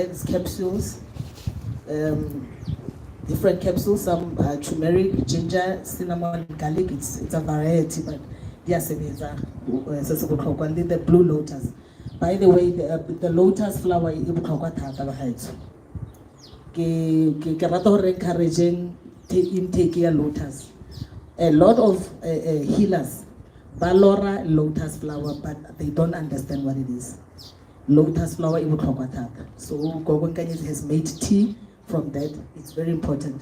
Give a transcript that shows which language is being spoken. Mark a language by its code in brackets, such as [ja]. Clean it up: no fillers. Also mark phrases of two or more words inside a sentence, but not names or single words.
[en] It's capsules, different capsules. Some turmeric, ginger, cinnamon, garlic. It's a variety, but yes, it is the blue lotus. By the way, the lotus flower is [st] ke rata hore [en] encouraging intake ya lotus. A lot of healers balora lotus flower, but they don't understand what it is. Lotus flower is so Gogo Nkanyezi has made tea from that. It's very important.